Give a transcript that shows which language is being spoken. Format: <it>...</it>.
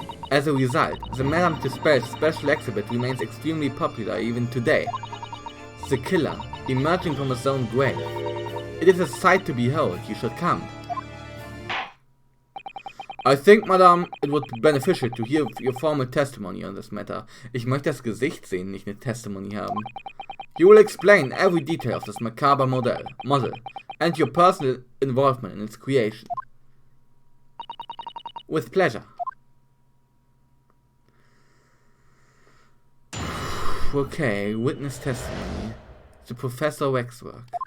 <en>As a result, the Madame Tussauds special exhibit remains extremely popular even today. The killer, emerging from his own grave. It is a sight to behold, you should come. I think, Madame, it would be beneficial to hear your formal testimony on this matter.</en> <de>Ich möchte das Gesicht sehen, nicht eine Testimony haben.</de> <en>You will explain every detail of this macabre model, and your personal involvement in its creation. With pleasure. Okay, witness testimony. The Professor Waxwork.</en>